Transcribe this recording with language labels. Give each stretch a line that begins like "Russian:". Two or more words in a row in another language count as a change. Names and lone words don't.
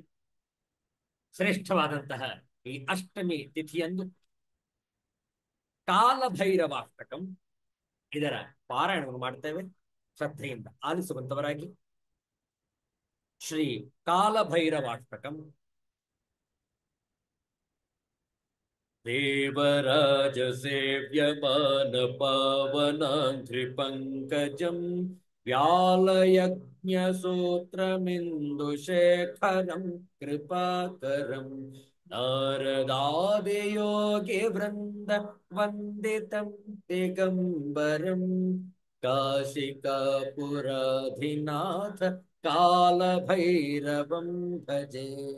Kannada: ಶ್ರೇಷ್ಠವಾದಂತಹ ಈ ಅಷ್ಟಮಿ ತಿಥಿಯಂದು ಕಾಲಭೈರವಾಷ್ಟಕಂ ಇದರ ಪಾರಾಯಣವನ್ನು ಮಾಡ್ತೇವೆ. ಶ್ರದ್ಧೆಯಿಂದ ಆಲಿಸುವಂತವರಾಗಿ ಶ್ರೀ ಕಾಲಭೈರವಾಷ್ಟಕಂ.
Sanskrit: देवराज सेव्यमान पावनाङ्घ्रिपङ्कजं व्यालयज्ञसूत्रमिन्दुशेखरं कृपाकरं नारदादियोगिवृन्द वन्दितं दिगम्बरं काशिकापुराधिनाथ कालभैरवं भजे.